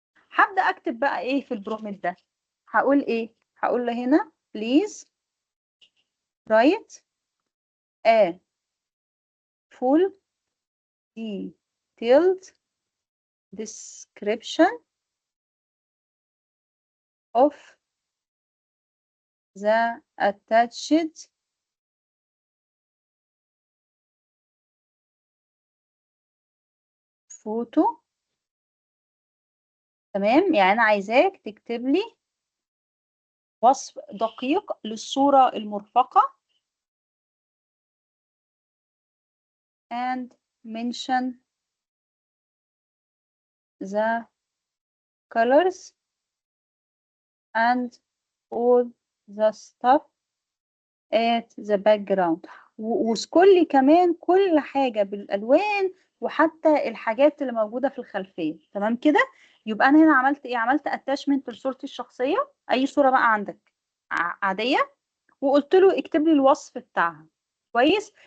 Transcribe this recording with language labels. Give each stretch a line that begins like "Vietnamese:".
Arabic: هبدا اكتب بقى ايه في البرومت ده؟ هقول ايه؟ هقول له هنا
English: please write a full detailed description of the attached photo.
Arabic: تمام، يعني انا عايزاك تكتب لي وصف دقيق للصورة المرفقة
English: and mention the colors and all the stuff at the background.
Arabic: واذكر لي كمان كل حاجة بالألوان وحتى الحاجات اللي موجودة في الخلفية. تمام كده؟ يبقى أنا هنا عملت إيه؟ عملت attachment لصورتي الشخصية، أي صورة بقى عندك عادية، وقلت له اكتب لي الوصف بتاعها. كويس.